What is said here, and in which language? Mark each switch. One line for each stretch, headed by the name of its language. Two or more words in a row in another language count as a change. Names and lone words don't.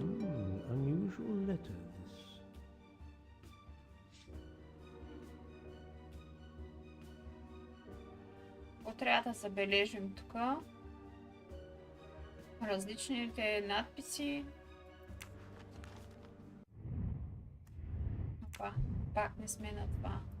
English: Unusual letter, this.
Bulgarian: Какво трябва да забележим тук? Различните надписи. Опа, пак не сме на това.